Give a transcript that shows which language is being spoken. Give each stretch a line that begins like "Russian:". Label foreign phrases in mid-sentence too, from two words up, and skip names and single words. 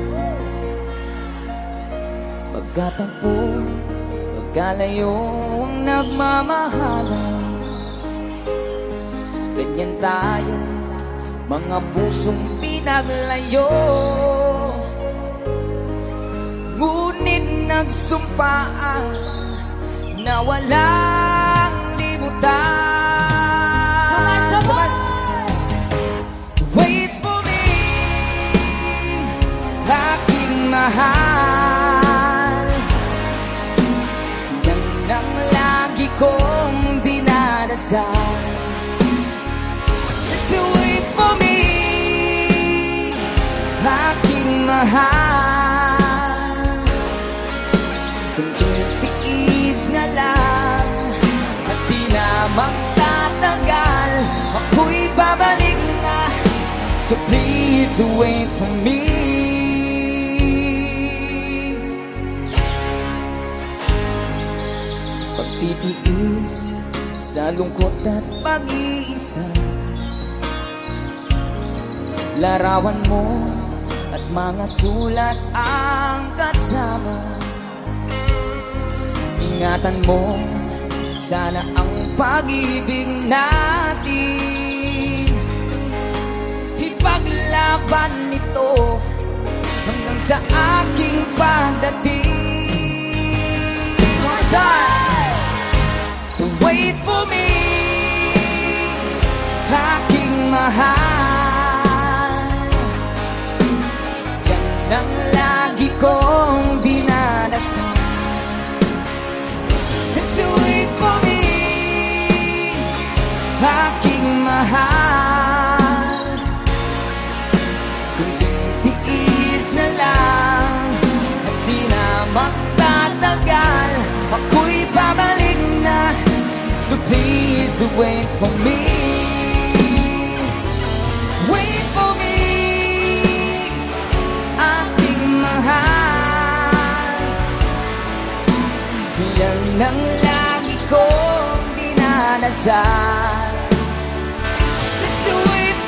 Filipino: Pagkatagpo, pagkalayo ang nagmamahalan, ganyan tayo, mga pusong pinaglayo. Ngunit nagsumpaan na walang limutan. Sabay-sabay!
English: Wait for me,
Filipino: aking mahal, yan ang lagi kong dinadasal.
English: Let's wait for me,
Filipino: aking mahal. Kung titiis na lang at di na magtatagal, ako'y babalik na.
English: So please wait for me.
Filipino: Pagtitiis sa lungkot at pag-iisa, larawan mo at mga sulat ang kasama. Ingatan mo, sana ang pag-ibig natin, ipaglaban nito hanggang sa aking pagdating.
English: time. Wait for me,
Filipino: aking mahal. Yan ang lagi kong dinadasan.
English: Just wait for me,
Filipino: aking mahal. Kung tiis na lang at di na magtatagal, ako'y babalik na.
English: So please wait for me. Wait for me,
Filipino: aking mahal. Yan ang lagi kong dinadasal.
English: Let's do it.